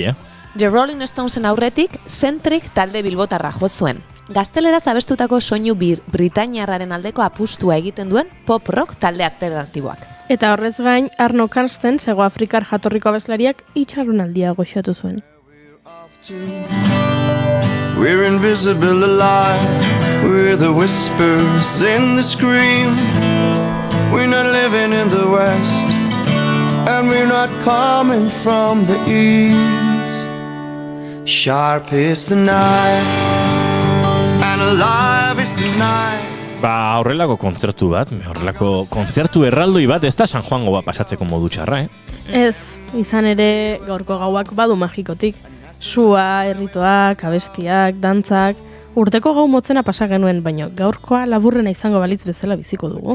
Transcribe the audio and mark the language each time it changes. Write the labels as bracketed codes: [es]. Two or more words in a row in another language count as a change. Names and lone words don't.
[eu] The Rolling Stonesen aurretik, Centric talde bilbotarra jo zuen. Gazteleraz abestutako soinu britainiarraren aldeko apustua egiten duen pop-rock talde alternatiboak. Eta horrez gain, Arno Karsten, Hego Afrikar jatorriko abeslariak itxarunaldia goxatu zuen. [en] We're invisible alive, we're the whispers in the scream. We're not living in the west, and we're not coming from the east. Sharp is the knife, and alive is the night. [eu] Horrelako kontzertu bat, horrelako kontzertu erraldoi bat, ez da San Juango bat pasatzeko modu txarra, Ez, izan ere gaurko gauak badu magikotik. Sua, errituak, abestiak, dantzak, urteko gau motzena pasa genuen, baina gaurkoa laburrena izango balitz bezala biziko dugu.